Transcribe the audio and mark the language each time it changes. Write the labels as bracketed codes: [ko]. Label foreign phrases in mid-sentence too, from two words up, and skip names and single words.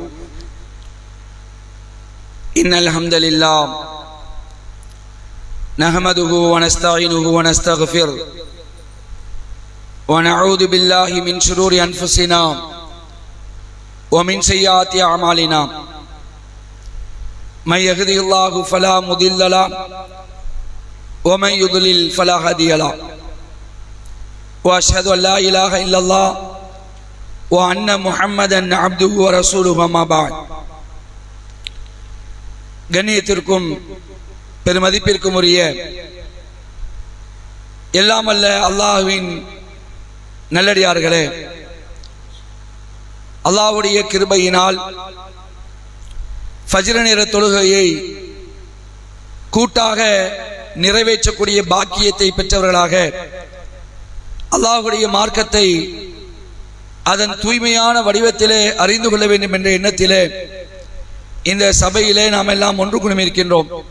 [ar] إن الحمد لله نحمده ونستعينه ونستغفره ونعوذ بالله من شرور أنفسنا ومن سيئات أعمالنا. من يهده الله فلا مضل له ومن يضلل فلا هادي له. وأشهد أن لا إله إلا الله وأن محمدا عبده ورسوله. أما بعد. [ta] கண்ணியத்திற்கும் பெருமதிப்பிற்கும் உரிய எல்லாம் அல்ல அல்லாஹ்வின் நல்லடியார்களே, அல்லாஹ்வுடைய கிருபையினால் ஃபஜ்ர் நேர தொழுகையை கூட்டாக நிறைவேற்றக்கூடிய பாக்கியத்தை பெற்றவர்களாக அல்லாஹ்வுடைய மார்க்கத்தை அதன் தூய்மையான வடிவத்திலே அறிந்து கொள்ள வேண்டும் என்ற எண்ணத்திலே இந்த சபையிலே நாம் எல்லாம் ஒன்று குழுமியிருக்கின்றோம்.